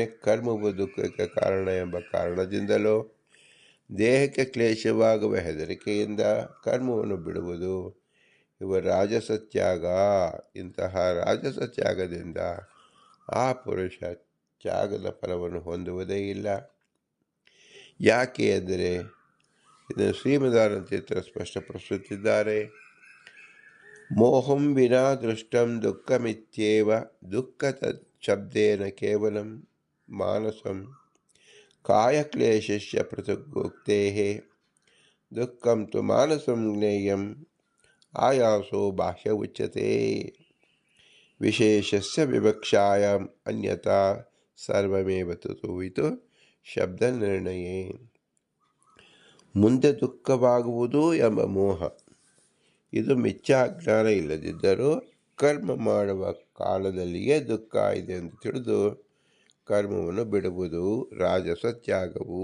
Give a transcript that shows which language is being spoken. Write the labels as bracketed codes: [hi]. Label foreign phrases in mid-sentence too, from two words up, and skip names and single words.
[kn] ಕರ್ಮವು ದುಃಖಕ್ಕೆ ಕಾರಣ ಎಂಬ ಕಾರಣದಿಂದಲೋ ದೇಹಕ್ಕೆ ಕ್ಲೇಶವಾಗುವ ಹೆದರಿಕೆಯಿಂದ ಕರ್ಮವನ್ನು ಬಿಡುವುದು ಇವ ರಾಜಸ ತ್ಯಾಗ. ಇಂತಹ ರಾಜಸ ತ್ಯಾಗದಿಂದ ಆ ಪುರುಷ ತ್ಯಾಗದ ಫಲವನ್ನು ಹೊಂದುವುದೇ ಇಲ್ಲ. ಯಾಕೆ ಅಂದರೆ ಇದನ್ನು ಶ್ರೀಮದಾನಂದ ಸ್ಪಷ್ಟಪಡಿಸುತ್ತಿದ್ದಾರೆ. [sa] ಮೋಹಂ ವಿನಾ ದೃಷ್ಟಂ ದುಃಖಮಿತ್ಯೇವ ದುಃಖ ಶಬ್ದೇನ ಕೇವಲಂ ಮಾನಸಂ ಕಾಯಕ್ಲೇಶಸ್ಯ ಪೃಥಗ್ಗೋಕ್ತೇಃ ದುಃಖಂ ತು ಮಾನಸಂ ಜ್ಞೇಯಂ ಆಯಾಸೋ ಬಾಹ್ಯ ಉಚ್ಯತೆ ವಿಶೇಷಸ್ಯ ವಿವಕ್ಷಾಯಾಂ ಅನ್ಯಥಾ ಸರ್ವಮೇವ ತತು ಇದು ಶಬ್ದ ನಿರ್ಣಯೇ. [kn] ಮುಂದೆ ದುಃಖವಾಗುವುದು ಎಂಬ ಮೋಹ, ಇದು ಮಿಥ್ಯಾಜ್ಞಾನ ಇಲ್ಲದಿದ್ದರೂ ಕರ್ಮ ಮಾಡುವ ಕಾಲದಲ್ಲಿಯೇ ದುಃಖ ಇದೆ ಎಂದು ತಿಳಿದು ಕರ್ಮವನ್ನು ಬಿಡುವುದು ರಾಜಸ ತ್ಯಾಗವು.